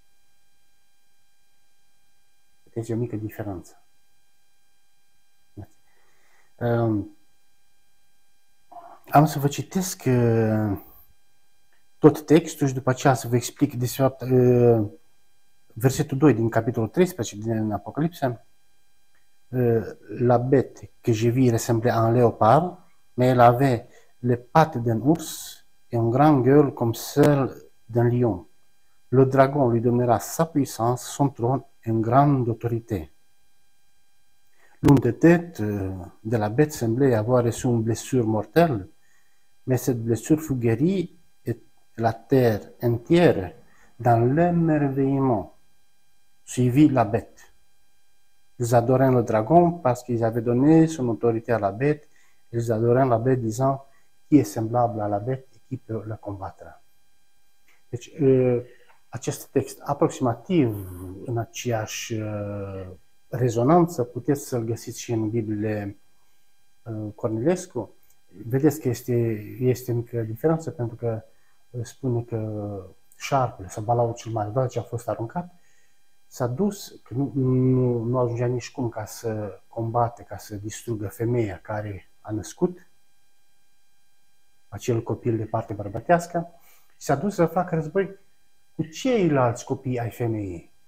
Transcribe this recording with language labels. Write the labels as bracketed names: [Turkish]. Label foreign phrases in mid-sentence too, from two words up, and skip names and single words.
[Romanian] Vedeți, o mică diferență. Am să vă citesc tot textul și după aceea să vă explic de fapt versetul 2 din capitolul 13 din Apocalipsa. [French] La bête que je vis ressemblait à un léopard, mais elle avait les pattes d'un ours et une grande gueule comme celle d'un lion. Le dragon lui donnera sa puissance, son trône et une grande autorité. L'une des têtes de la bête semblait avoir reçu une blessure mortelle, mais cette blessure fut guérie et la terre entière, dans l'émerveillement, suivit la bête. Ils adorèrent le dragon parce qu'ils avaient donné son autorité à la bête. Ils adorèrent la bête disant qui est semblable à la bête et qui peut la combattre. [Romanian] Deci, acest text aproximativ în aceeași rezonanță puteți să-l găsiți și în Bibliile Cornilescu. Vedeți că este mică diferență pentru că spune că șarpele sau balaurul cel mare, doar ce a fost aruncat, s-a dus, că nu ajungea nici cum ca să combate, ca să distrugă femeia care a născut acel copil de parte bărbătească și s-a dus să facă război cu ceilalți copii ai femeii.